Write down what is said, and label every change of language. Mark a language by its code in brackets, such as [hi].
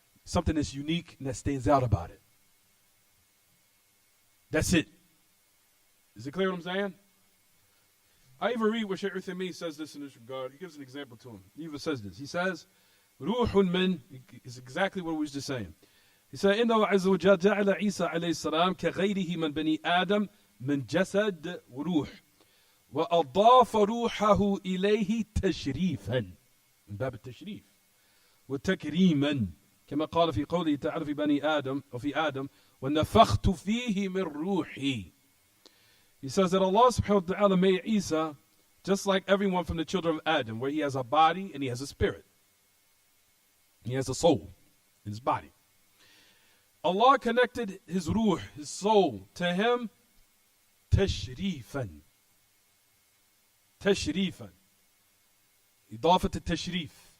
[en] Something that's unique and that stands out about it. That's it. Is it clear what I'm saying? I even read what Shaykh Uthaymeen says this in this regard. He gives an example to him. He even says this. He says, Ruhun min is exactly what we were just saying. He said, [ar] إنه عز وجل جعل عيسى عليه السلام كغيره من بني آدم من جسد وروح وأضاف روحه إليه تشريفا من باب التشريف وتكريما كما قال في قوله تعالى في بني آدم وفي آدم ونفخت فيه من روحي. [en] He says that Allah subhanahu wa ta'ala made Isa just like everyone from the children of Adam, where he has a body and he has a spirit. He has a soul in his body. Allah connected his ruh, his soul, to him tashrifan. Tashrifan. Idafat al-tashrif.